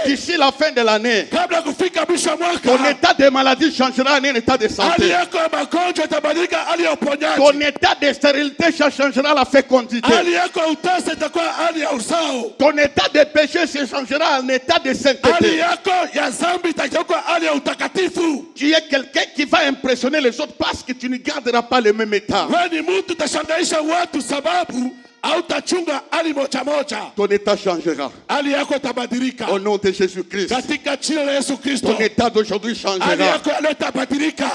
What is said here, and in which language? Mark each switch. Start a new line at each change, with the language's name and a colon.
French: D'ici la fin de l'année,
Swahili: Kabla kufika mwisho wa
French: ton
Swahili: mwaka,
French: état de maladie changera en un état de
Swahili: hali
French: santé.
Swahili: yako ya magonjwa itabadilika hali ya uponyaji.
French: Ton état de stérilité changera la fécondité.
Swahili: Hali yako ya utasa itakuwa hali ya uzao.
French: Ton état de péché se changera en état de
Swahili: Hali
French: sainteté.
Swahili: yako ya zambi itakuwa hali ya utakatifu.
French: Tu es quelqu'un qui va impressionner les autres parce que tu ne garderas pas le même état.
Swahili: Wewe ni mtu utashangaisha watu sababu hautachunga hali moja moja.
French: Ton état changera.
Swahili: Hali yako itabadilika
French: Au nom de Jésus-Christ.
Swahili: katika jina la Yesu Kristo.
French: Ton état d'aujourd'hui
Swahili: Hali
French: changera.
Swahili: yako ya leo itabadilika.